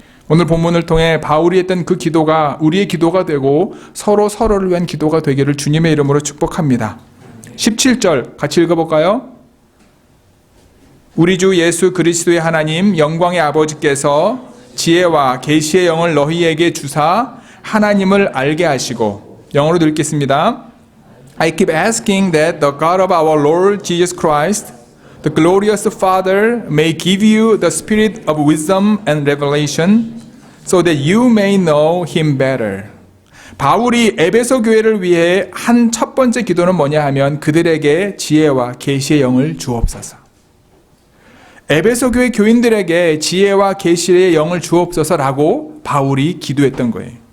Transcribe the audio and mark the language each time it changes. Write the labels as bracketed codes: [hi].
[ko] 오늘 본문을 통해 바울이 했던 그 기도가 우리의 기도가 되고 서로를 위한 기도가 되기를 주님의 이름으로 축복합니다. 17절 같이 읽어볼까요? 우리 주 예수 그리스도의 하나님 영광의 아버지께서 지혜와 계시의 영을 너희에게 주사 하나님을 알게 하시고, 영어로 읽겠습니다. [en] I keep asking that the God of our Lord Jesus Christ, the glorious Father, may give you the spirit of wisdom and revelation, so that you may know Him better. [ko] 바울이 에베소 교회를 위해 한 첫 번째 기도는 뭐냐 하면 그들에게 지혜와 계시의 영을 주옵소서. 에베소 교회 교인들에게 지혜와 계시의 영을 주옵소서라고 바울이 기도했던 거예요.